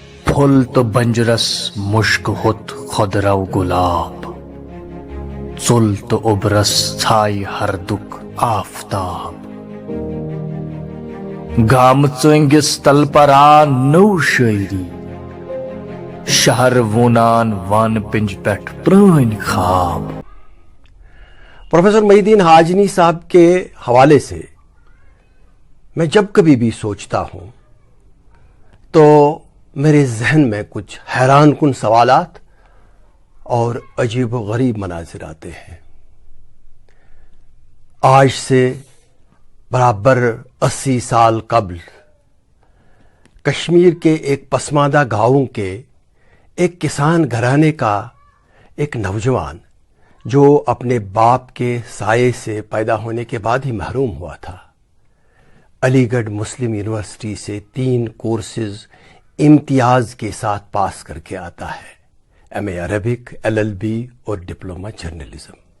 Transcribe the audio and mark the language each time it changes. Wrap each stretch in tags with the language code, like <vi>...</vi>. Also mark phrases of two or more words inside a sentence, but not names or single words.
<ks>پھول تو بنجرس مشک ہوت خودرو گلاب، ژول تو اوبرس ژھائی ہردک آفتاب، گام ژٲنٛگِس تل پران نو شٲعری، شہر وونان وان پنج پٮ۪ٹھ پرٛٲنۍ خواب۔</ks> <ur>پروفیسر محی الدین حاجنی صاحب کے حوالے سے میں جب کبھی بھی سوچتا ہوں تو میرے ذہن میں کچھ حیران کن سوالات اور عجیب و غریب مناظر آتے ہیں۔ آج سے برابر 80 سال قبل کشمیر کے ایک پسماندہ گاؤں کے ایک کسان گھرانے کا ایک نوجوان جو اپنے باپ کے سائے سے پیدا ہونے کے بعد ہی محروم ہوا تھا، علی گڑھ مسلم یونیورسٹی سے 3 کورسز امتیاز کے ساتھ پاس کر کے آتا ہے،</ur> <en>M.A. Arabic,</en> <ur>LLB اور</ur> <en>Diploma Journalism.</en>